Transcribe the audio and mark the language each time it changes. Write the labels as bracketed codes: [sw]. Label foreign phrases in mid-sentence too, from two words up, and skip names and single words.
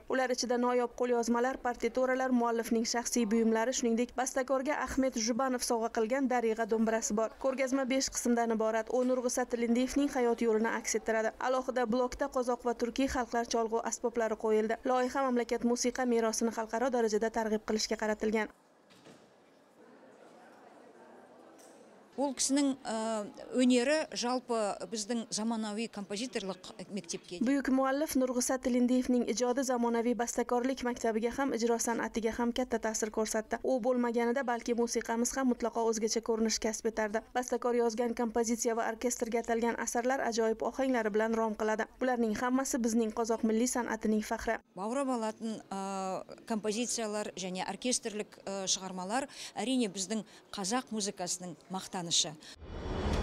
[uz] Ular ichida noyob qo'lyozmalar, partituralar, muallifning shaxsiy buyumlari, shuningdek bastakorga Ahmet Jubanov sovg'a qilgan Dariga do'mbirasi bor. Ko'rgazma 5 qismdan iborat. U Nurg'isa Tilendiyevning hayot yo'lini aks ettiradi. Alohida blokda qozoq va turkiy xalqlar cholg'u asboblari qo'yildi. Loyiha mamlakat musiqa merosini xalqaro darajada targ'ib qilishga qaratilgan. [kk] Ол кісінің өнері жалпы біздің заманауи композиторлық мектепке. [uz] Buyuk muallif Nurg'isa Tilendiyevning ijodi zamonaviy bastakorlik maktabiga ham, ijro san'atiga ham katta ta'sir ko'rsatdi. U bo'lmaganida balki musiqamiz ham mutlaqo o'zgacha ko'rinish kasb etardi. Bastakor yozgan kompozitsiya va orkestrga atalgan asarlar ajoyib ohanglari bilan rom qiladi. Bularning hammasi bizning qozoq milliy san'atining faxri. [kk] Баурап алатын композициялар және оркестрлік шығармалар әрине біздің қазақ музыкасының мақтанышы.